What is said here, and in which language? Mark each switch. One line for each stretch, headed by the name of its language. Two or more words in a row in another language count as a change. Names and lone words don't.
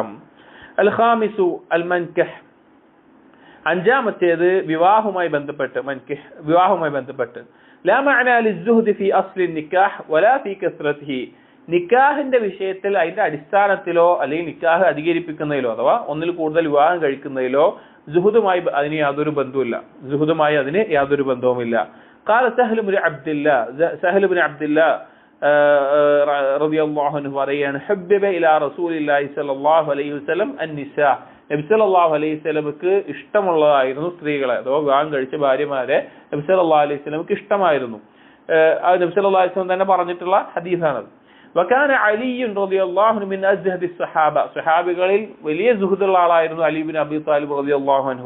Arabic: الخامس المنكح,
Malayalam: അഞ്ചാമത്തേത് വിവാഹവുമായി ബന്ധപ്പെട്ട്
Arabic: لا معنى للزهد في أصل النكاح ولا في كثرته,
Malayalam: നിക്കാഹിന്റെ വിഷയത്തിൽ അതിന്റെ അടിസ്ഥാനത്തിലോ അല്ലെങ്കിൽ നിക്കാഹ് അധികരിപ്പിക്കുന്നതിലോ അഥവാ ഒന്നിൽ കൂടുതൽ വിവാഹം കഴിക്കുന്നതിലോ സുഹുദുമായി അതിന് യാതൊരു ബന്ധവുമില്ല. സുഹുദുമായി അതിന് യാതൊരു ബന്ധവുമില്ല.
Arabic: قال سهل بن عبد الله رضي الله عنه പറയാണ് حبب الى رسول الله صلى الله عليه وسلم النساء.
Malayalam: നബി
Arabic: صلى الله عليه وسلم
Malayalam: ഇഷ്ടമുള്ളതായിരുന്നു സ്ത്രീകളെ അഥവാ വിവാഹം കഴിച്ച ഭാര്യമാരെ നബി
Arabic: صلى الله عليه وسلم
Malayalam: ഇഷ്ടമായിരുന്നു. നബി
Arabic: صلى الله عليه وسلم
Malayalam: തന്നെ പറഞ്ഞിട്ടുള്ള ഹദീസാണത്.
Arabic: وكان علي رضي الله عنه من أزهد الصحابة.
Malayalam: സ്വഹാബികളിൽ വലിയ സുഹൃത്തുള്ള ആളായിരുന്നു അലി ഇബ്നു അബി ത്വാലിബ്
Arabic: رضي الله عنه.